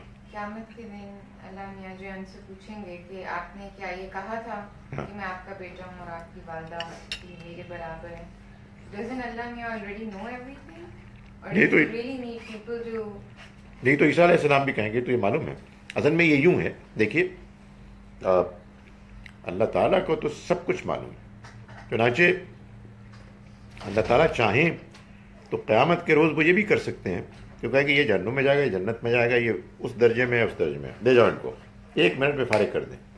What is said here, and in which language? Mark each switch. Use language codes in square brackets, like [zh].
[ur] قیامت کے دن اللہ میاں جو ان سے پوچھیں گے کہ آپ نے کیا یہ کہا تھا کہ میں آپ کا بیٹا ہوں اور آپ کی والدہ میرے برابر ہے. [en] Doesn't Allah Mia already know everything? Or do you really need people جو [ur] نہیں تو عیسیٰ علیہ السلام بھی کہیں گے تو یہ معلوم ہے. اصل میں یہ یوں ہے، دیکھیے اللہ تعالیٰ کو تو سب کچھ معلوم ہے، چنانچہ اللہ تعالیٰ چاہیں تو قیامت کے روز وہ یہ بھی کر سکتے ہیں کہ کہا کہ یہ جہنم میں جائے گا، یہ جنت میں جائے گا، یہ اس درجے میں ہے، اس درجے میں ہے، لے جاؤ ان کو، 1 منٹ میں فارغ کر دیں.